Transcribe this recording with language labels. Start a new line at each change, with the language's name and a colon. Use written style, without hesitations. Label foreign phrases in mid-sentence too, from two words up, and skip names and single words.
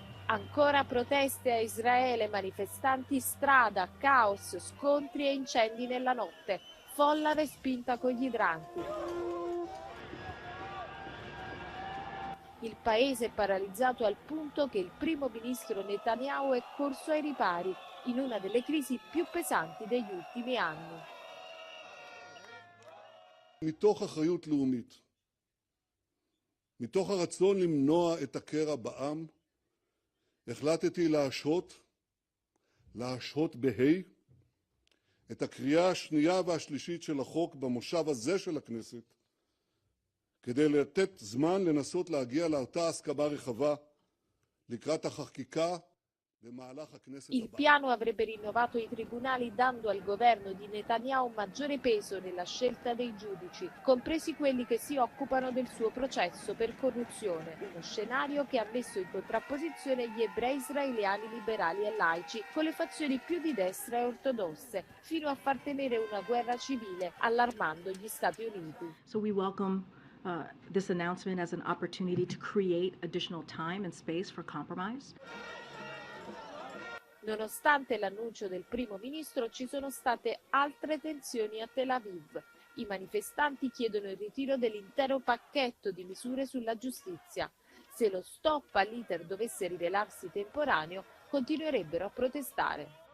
Italian: Ancora proteste a Israele, manifestanti strada, caos, scontri e incendi nella notte, folla respinta con gli idranti. Il paese è paralizzato al punto che il primo ministro Netanyahu è corso ai ripari in una delle crisi più pesanti degli ultimi anni.
Hebrew: מתוך אחריות לאומית, מתוך הרצון למנוע את הקרע בעם, החלטתי להשהות בה' את הקריאה השנייה והשלישית של החוק במושב הזה של הכנסת, כדי לתת זמן לנסות להגיע לאותה הסכמה רחבה לקראת החקיקה במהלך הכנסת
Italian: Il
Hebrew: הבאה.
Italian: piano avrebbe rinnovato i tribunali dando al governo di Netanyahu maggiore peso nella scelta dei giudici, compresi quelli che si occupano del suo processo per corruzione, uno scenario che ha messo in contrapposizione gli ebrei israeliani liberali e laici con le fazioni più di destra e ortodosse, fino a far temere una guerra civile, allarmando gli Stati Uniti.
English: So we welcome this announcement as an opportunity to create additional time and space for compromise.
Italian: Nonostante l'annuncio del primo ministro, ci sono state altre tensioni a Tel Aviv. I manifestanti chiedono il ritiro dell'intero pacchetto di misure sulla giustizia. Se lo stop all'iter dovesse rivelarsi temporaneo, continuerebbero a protestare.